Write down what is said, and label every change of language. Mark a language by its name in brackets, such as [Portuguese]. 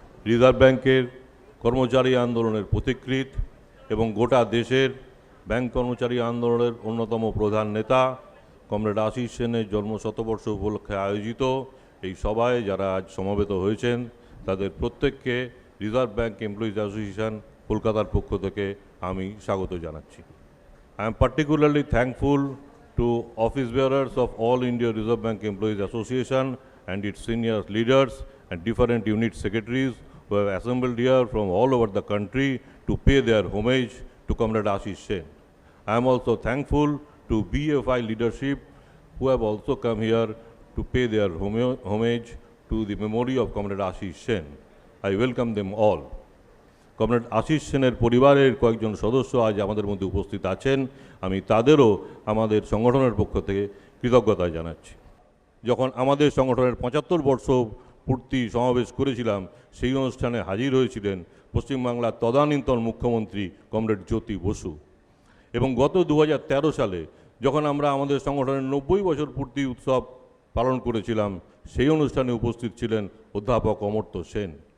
[Bangla] Reserve ব্যাংকের কর্মচারী আন্দোলনের পথিকৃৎ এবং গোটা দেশের ব্যাংক কর্মচারী আন্দোলনের অন্যতম প্রধান নেতা কমরেড আশিস সেনের জন্মশতবর্ষ উপলক্ষে আয়োজিত এই সভায় যারা আজ সমবেত হয়েছেন তাদের প্রত্যেককে রিজার্ভ ব্যাংক এমপ্লয়িজ অ্যাসোসিয়েশন কলকাতার পক্ষ থেকে আমি স্বাগত জানাচ্ছি। [English] I am particularly thankful to office bearers of All India Reserve Bank Employees Association and its senior leaders and different unit secretaries who have assembled here from all over the country to pay their homage to Comrade Asis Sen. I am also thankful to BFI leadership who have also come here to pay their homage to the memory of Comrade Asis Sen. I welcome them all. [Bangla] Comrade Ashis সেনের পরিবারের কয়েকজন সদস্য আজ আমাদের মধ্যে উপস্থিত আছেন, আমি তাদেরও আমাদের সংগঠনের পক্ষ থেকে কৃতজ্ঞতা জানাচ্ছি। যখন আমাদের সংগঠনের ৭৫ বর্ষ পূর্তি সমাবেশ করেছিলাম সেই অনুষ্ঠানে হাজির হয়েছিলেন পশ্চিমবাংলার তদানীন্তন মুখ্যমন্ত্রী কমরেড জ্যোতি বসু এবং গত ২০১৩ সালে যখন আমরা আমাদের সংগঠনের ৯০ বছর পূর্তি উৎসব পালন করেছিলাম সেই অনুষ্ঠানে উপস্থিত ছিলেন অধ্যাপক অমর্ত্য সেন।